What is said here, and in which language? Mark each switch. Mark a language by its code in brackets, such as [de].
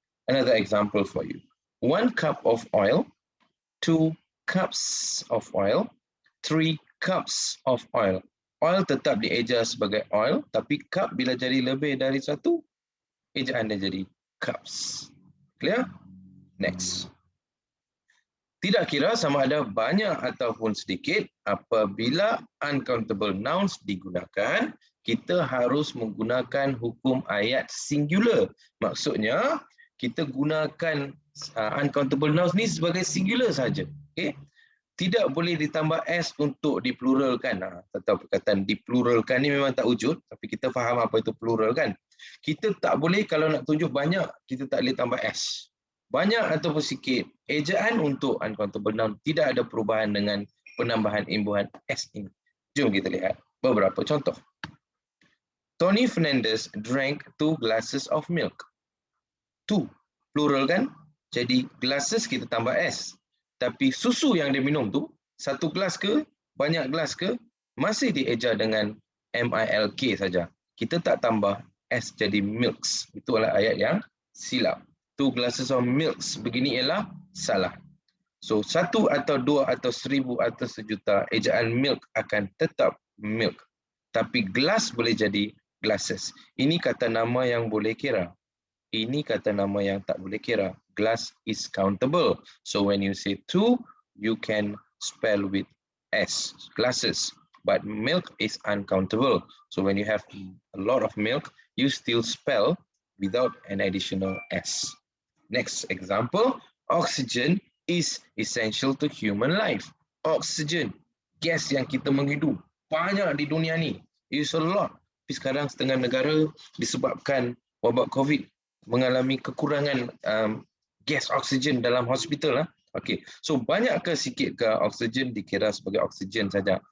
[en] Another example for you. 1 cup of oil, 2 cups of oil, 3 cups of oil. [ms] Oil tetap dieja sebagai oil, tapi cup bila jadi lebih dari satu, ejaan dia jadi cups. [en] Clear? Next. [ms] Tidak kira sama ada banyak ataupun sedikit, apabila uncountable nouns digunakan, kita harus menggunakan hukum ayat singular. Maksudnya, kita gunakan uncountable nouns ni sebagai singular saja. Okay? Tidak boleh ditambah S untuk dipluralkan. Atau perkataan dipluralkan ni memang tak wujud, tapi kita faham apa itu plural kan. Kita tak boleh kalau nak tunjuk banyak, kita tak boleh tambah S. Banyak ataupun sikit, ejaan untuk uncountable noun tidak ada perubahan dengan penambahan imbuhan S ini. Jom kita lihat beberapa contoh. [en] Tony Fernandez drank 2 glasses of milk. [ms] 2, plural kan? Jadi glasses kita tambah S. Tapi susu yang dia minum tu, 1 gelas ke, banyak gelas ke, masih dieja dengan MILK saja. Kita tak tambah S jadi milks. Itu adalah ayat yang silap. [en] 2 glasses of milks [ms] begini ialah salah. So 1 atau 2 atau 1000 atau 1,000,000 ejaan milk akan tetap milk. Tapi glass boleh jadi glasses. Ini kata nama yang boleh kira. Ini kata nama yang tak boleh kira. [en] Glass is countable. So when you say two, you can spell with S, glasses. But milk is uncountable. So when you have a lot of milk, you still spell without an additional S. Next example, oxygen is essential to human life. [ms] Oxygen, gas yang kita menghidup, banyak di dunia ni. [en] It's a lot. [ms] Tapi sekarang setengah negara disebabkan wabak COVID mengalami kekurangan gas oksigen dalam hospital. Okey, so banyak ke sikit ke oksigen dikira sebagai oksigen saja.